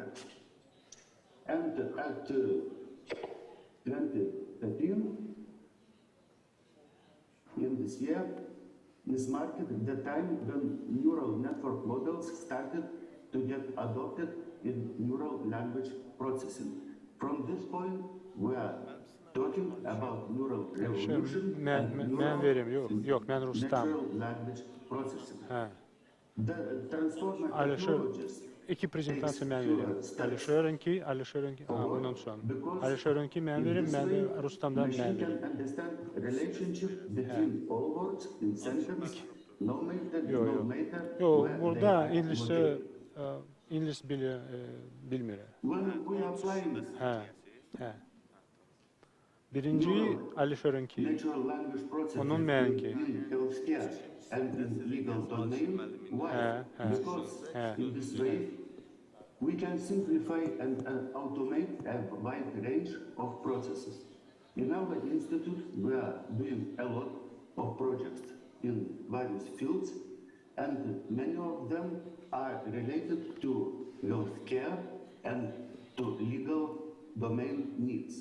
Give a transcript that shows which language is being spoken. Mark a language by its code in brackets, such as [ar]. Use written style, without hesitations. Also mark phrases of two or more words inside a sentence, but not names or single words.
[en] And at 2013, in this year, is marked the time when neural network models started to get adopted in neural language processing. From this point, we are talking about neural revolution and natural language processing. The transformer technologies [az] İki prezentasiya mən verim. Alişörünki, bundan sonra. Alişörünki mən verim, mən də Rustamdan mən verim. Yok, burada İngiliz bilmirəm. Birinci alışırınki, [en] natural language processing [az] onun mənki. [en] in healthcare and in legal domain. Why? Because in this way we can simplify and automate a wide range of processes. In our institute, we are doing a lot of projects in various fields, and many of them are related to healthcare and to legal domain needs.